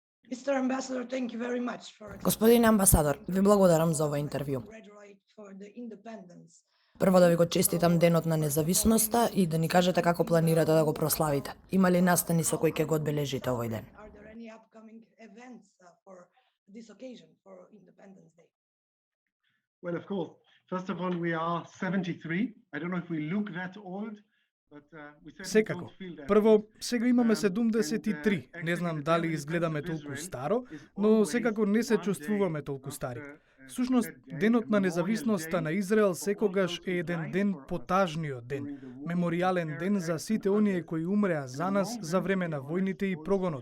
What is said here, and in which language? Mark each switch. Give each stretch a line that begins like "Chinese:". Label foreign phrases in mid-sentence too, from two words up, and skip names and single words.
English: Mr. Ambassador, thank you very much for
Macedonian: Господин амбасадор, ви благодарам за ова интервју. Прво да ви го честитам денот на независноста и да ни кажете како планирате да го прославите. Има ли настани со кои ќе го одбележите овој ден?
English: Are there any upcoming events for this occasion for Independence Day? Well, of course. First of all, we are 73. I don't know if we look that old, but we certainly
Macedonian: Секако.
English: don't feel that
Macedonian: Прво,
English: old.
Macedonian: сега имаме 73. Не знам дали изгледаме толку старо, но секако не се чувствуваме толку стари. Всушност, денот на независноста на Израел секогаш е еден ден потажниот ден, меморијален ден за сите оние кои умреа за нас за време на војните и прогонот.